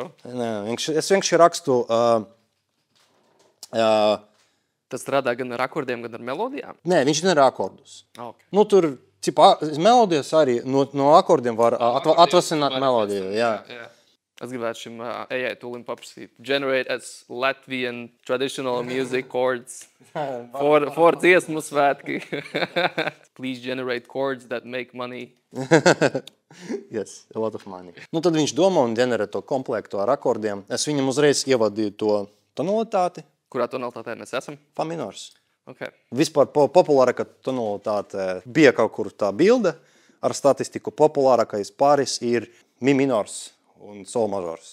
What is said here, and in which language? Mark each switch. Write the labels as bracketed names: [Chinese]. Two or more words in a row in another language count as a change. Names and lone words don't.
[Latvian] Nē, es vienkārši rakstu Tas strādā gan ar akordiem, gan ar melodijām? Nē, viņš ģenerē akordus. Okay. Tur, melodijas arī no akordiem var atvasināt melodiju. Jā. Es gribētu šim AI toolim paprasīt. [English] Generate as Latvian traditional music chords for [Latvian] dziesmu svētki. [English] Please generate chords that make money. Yes, a lot of money. [Latvian] Tad viņš domā un ģenerē to komplektu ar akordiem. Es viņam uzreiz ievadīju to tonalitāti. Kurā tonalitātē mēs esam? Fa minors. Okay. Vispār populārākā tonalitāte bija kaut kur tā bilde. Ar statistiku populārākais pāris ir mi minors un sol mažors.